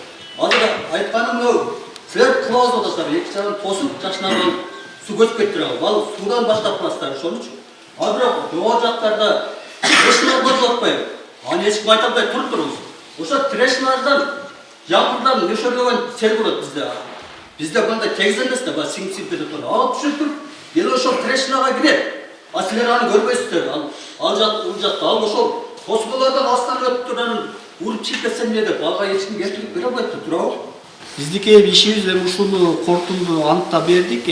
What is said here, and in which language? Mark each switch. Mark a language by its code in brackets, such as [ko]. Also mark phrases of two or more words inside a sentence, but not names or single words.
[ky] Азыр айтканым мынау, силер кылабыз деп атасыздар, эки жагын тосуп жакшынан суу көчүп кетип турат. Ал суудан баштап кыласыздар ошонучу. А бирок жогору жактарда трешналар бар деп атпайбы? Аны эч ким айта албай туруңуз. Ошо трешналардан жамгырдан нөшөрлөгөн сел болот бизде. Бизде бунда тез эмес де, сиңип кетип турат. Алып түшүп туруп, эл ошол трешнага кирет. А силер аны көрбөйсүздөр. Ал жакта, ал ошол тосмолордон астынан өтүп турган уруп чыгып кетсе эмне деп, ага эч ким келтирип бере албайт, туурабы? Биздики ишибиз эми ушуну корутунду аныктап бердик.